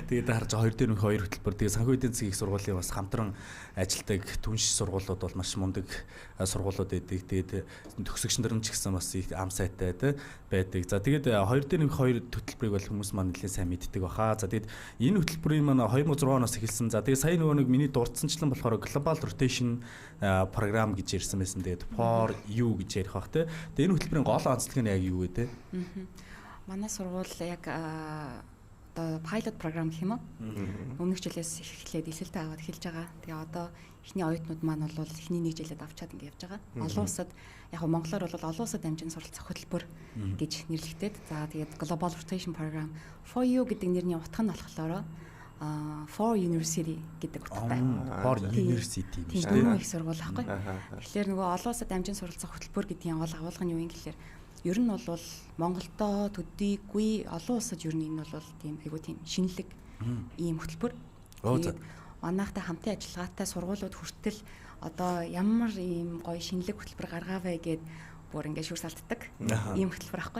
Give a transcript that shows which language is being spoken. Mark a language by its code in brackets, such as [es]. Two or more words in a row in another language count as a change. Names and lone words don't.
[mn] Тэгээд харж 2 дээр 2 хөтөлбөр. Тэгээ санхүү эдийн засгийн их сургуулийн бас хамтран ажилтдаг түнш сургуулиуд бол маш мундаг сургуулиуд байдаг. Тэгээд төгсөгч нар ч гэсэн бас их ам сайтай байдаг. За тэгээд 2 дээр 2 хөтөлбөрийг бол хүмүүс маань нэлээд сайн мэддэг баха. За тэгээд энэ хөтөлбөрийн маань 2006 оноос эхэлсэн. За тэгээд сая нөгөө нэг миний дурдсанчлан болохоор Global Rotation Program гэж ярьсан. Тэгээд [en] for you [mn] гэж ярих бах те. Тэгээд энэ хөтөлбөрийн гол онцлог нь яг юу вэ те? Манай сургууль яг одоо [en] pilot program [mn] гэх юм уу? Өмнөх жилээс эхлээд илсэлтэй аваад эхэлж байгаа. Тэгээ одоо эхний оюутнууд маань бол эхний нэг жилээд авчаад ингэ явж байгаа. Олон улсад яг монголоор бол олон улсад дамжин суралцах хөтөлбөр гэж нэрлэгдээд. За тэгээд Global Rotation Program for you гэдэг нэрний утга нь болохоор [en] for university [mn] гэдэг утгатай. [en] For university [mn] тийм дөрвөн их сургууль аахгүй. Тэгэхээр нөгөө олон улсад дамжин суралцах хөтөлбөр гэдгийн гол агуулга нь юу юм гэхээр ер нь бол Монголдо төдийгүй олон улсад ер нь энэ бол тийм айгуу тийм шинэлэг ийм хөтөлбөр. Манайхтай хамтын ажиллагаатай сургуулиуд хүртэл одоо ямар ийм гоё шинэлэг хөтөлбөр гаргаавэ гэд бүр ингээд шүрс алддаг ийм хөтөлбөр аахгүй.